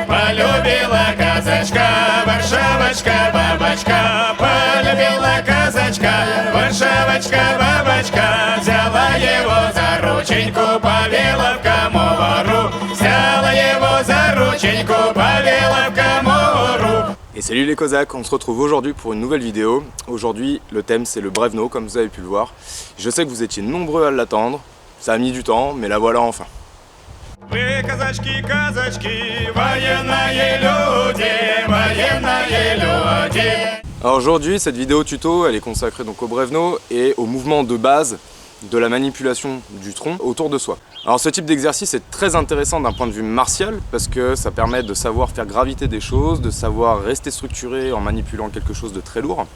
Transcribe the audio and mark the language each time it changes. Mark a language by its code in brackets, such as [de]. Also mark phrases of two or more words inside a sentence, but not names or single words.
[ru] Полюбила казачка, Варшавочка, бабочка, полюбила казачка, Варшавочка, бабочка, взяла его за рученьку, повела в комору, взяла его за рученьку, повела в комору. [fr] Et salut les Cosaques, on se retrouve aujourd'hui pour une nouvelle vidéo. Aujourd'hui, le thème c'est le Brevno, comme vous avez pu le voir. Je sais que vous étiez nombreux à l'attendre, ça a mis du temps, mais la voilà enfin. [ru] Вы казачки, казачки, военные люди, [fr] Alors aujourd'hui, cette vidéo tuto, elle est consacrée donc au Brevno et au mouvement de base de la manipulation du tronc autour de soi. Alors ce type d'exercice est très intéressant d'un point de vue martial parce que ça permet de savoir faire graviter des choses, de savoir rester structuré en manipulant quelque chose de très lourd.